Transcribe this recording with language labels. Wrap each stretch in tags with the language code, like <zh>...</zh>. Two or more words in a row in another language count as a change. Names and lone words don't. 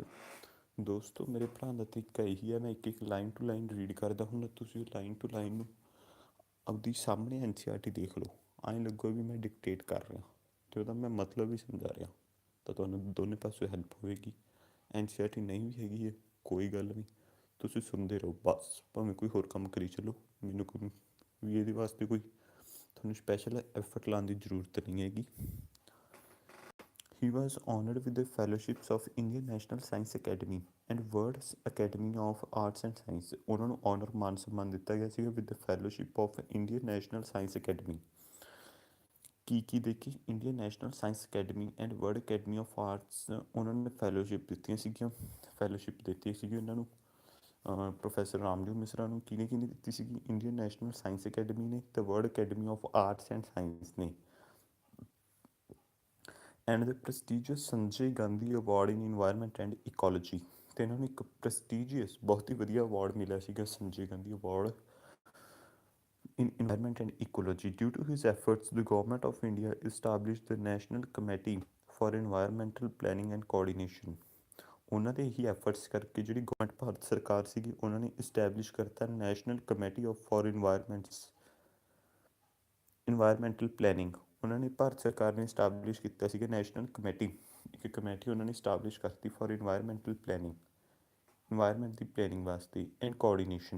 <pa>ਦੋਸਤੋ ਮੇਰੇ ਪੜ੍ਹਾਉਣ ਦਾ ਤਰੀਕਾ ਇਹੀ ਹੈ, ਮੈਂ ਇੱਕ</pa> <en>line to line</en> <pa>ਰੀਡ ਕਰਦਾ ਹੁੰਦਾ, ਤੁਸੀਂ</pa> <en>line to line</en> <pa>ਨੂੰ ਆਪਦੀ ਸਾਹਮਣੇ NCERT ਦੇਖ ਲਓ, ਐਂ ਲੱਗੋ ਵੀ ਮੈਂ ਡਿਕਟੇਟ ਕਰ ਰਿਹਾ ਅਤੇ ਉਹਦਾ ਮੈਂ ਮਤਲਬ ਵੀ ਸਮਝਾ ਰਿਹਾ, ਤਾਂ ਤੁਹਾਨੂੰ ਦੋਨੇ ਪਾਸੋਂ ਹੈਲਪ ਹੋਏਗੀ। NCERT ਨਹੀਂ ਵੀ ਹੈਗੀ ਹੈ ਕੋਈ ਗੱਲ ਨਹੀਂ, ਤੁਸੀਂ ਸੁਣਦੇ ਰਹੋ ਬਸ, ਭਾਵੇਂ ਕੋਈ ਹੋਰ ਕੰਮ ਕਰੀ ਚੱਲੋ, ਮੈਨੂੰ ਕੋਈ ਵੀ ਇਹਦੇ ਵਾਸਤੇ ਕੋਈ ਤੁਹਾਨੂੰ</pa> <en>special effort</en> <pa>ਲਾਉਣ ਦੀ ਜ਼ਰੂਰਤ ਨਹੀਂ ਹੈਗੀ।</pa> <en>He was honoured with the fellowships of Indian National Science Academy and World Academy of Arts and Science।</en> <pa>ਉਹਨਾਂ ਨੂੰ ਔਨਰ ਮਾਨ ਸਨਮਾਨ ਦਿੱਤਾ ਗਿਆ ਸੀਗਾ</pa> <en>with the fellowship of</en> <pa>ਇੰਡੀਅਨ ਨੈਸ਼ਨਲ ਸਾਇੰਸ ਅਕੈਡਮੀ। ਕੀ ਦੇਖੀ? ਇੰਡੀਅਨ ਨੈਸ਼ਨਲ ਸਾਇੰਸ ਅਕੈਡਮੀ ਐਂਡ ਵਰਲਡ ਅਕੈਡਮੀ ਆਫ ਆਰਟਸ, ਉਹਨਾਂ ਨੇ ਫੈਲੋਸ਼ਿਪ ਦਿੱਤੀਆਂ ਸੀਗੀਆਂ, ਫੈਲੋਸ਼ਿਪ ਦਿੱਤੀ ਸੀਗੀ ਉਹਨਾਂ ਨੂੰ ਪ੍ਰੋਫੈਸਰ ਰਾਮਦੇਵ ਮਿਸਰਾ ਨੂੰ। ਕਿਹਨੇ ਦਿੱਤੀ ਸੀਗੀ? ਇੰਡੀਅਨ ਨੈਸ਼ਨਲ ਸਾਇੰਸ ਅਕੈਡਮੀ ਨੇ ਅਤੇ ਵਰਲਡ ਅਕੈਡਮੀ ਆਫ ਆਰਟਸ ਐਂਡ ਸਾਇੰਸ ਨੇ।</pa> <en>and the prestigious Sanjay Gandhi award in environment and ecology,</en> <pa>ਅਤੇ ਇਹਨਾਂ ਨੂੰ ਇੱਕ</pa> <en>ਪ੍ਰੈਸਟੀਜੀਅਸ</en> <pa>ਬਹੁਤ ਹੀ ਵਧੀਆ</pa> <en>ਅਵਾਰਡ</en> <pa>ਮਿਲਿਆ ਸੀਗਾ,</pa> <en>ਸੰਜੇ ਗਾਂਧੀ ਅਵਾਰਡ in environment and ecology. Due to his efforts, the government of India established the National Committee for Environmental Planning and Coordination.</en> <pa>ਉਹਨਾਂ ਦੇ ਹੀ ਐਫਰਟਸ ਕਰਕੇ ਜਿਹੜੀ ਗਵਰਨਮੈਂਟ ਭਾਰਤ ਸਰਕਾਰ ਸੀਗੀ ਉਹਨਾਂ ਨੇ ਇਸਟੈਬਲਿਸ਼ ਕਰਤਾ</pa> <en>National Committee of for Environmental Planning.</en> <pa>ਉਹਨਾਂ ਨੇ ਭਾਰਤ ਸਰਕਾਰ ਨੇ ਇਸਟੈਬਲਿਸ਼ ਕੀਤਾ ਸੀਗਾ</pa> <en>National Committee,</en> <pa>ਇੱਕ ਕਮੇਟੀ ਉਹਨਾਂ ਨੇ ਇਸਟੈਬਲਿਸ਼ ਕਰਤੀ</pa> <en>for environmental planning,</en> <pa>ਇਨਵਾਇਰਮੈਂਟ ਦੀ ਪਲੈਨਿੰਗ ਵਾਸਤੇ</pa> <en>and coordination.</en>